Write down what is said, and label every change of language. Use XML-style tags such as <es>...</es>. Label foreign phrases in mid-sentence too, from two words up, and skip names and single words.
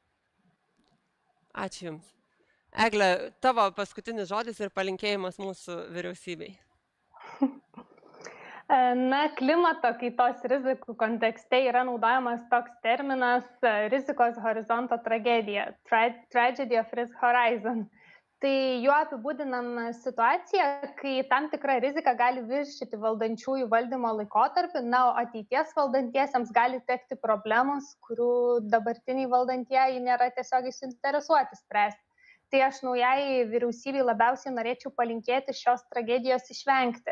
<lt>Ačiū Jums. Egle, tavo paskutinis žodis ir palinkėjimas mūsų vyriausybei. Na, klimato kaitos rizikų kontekste yra naudojamas toks terminas rizikos horizonto tragedija,</lt> <en>tragedy of risk horizon.</en> <lt>Tai juo apibūdinam situaciją, kai tam tikra rizika gali viršyti valdančiųjų valdymo laikotarpį, na, o ateities valdantiesiems gali tekti problemos, kurių dabartiniai valdantieji nėra tiesiogiai suinteresuoti spręsti. Tai aš naujai vyriausybei labiausiai norėčiau palinkėti šios tragedijos išvengti.</lt>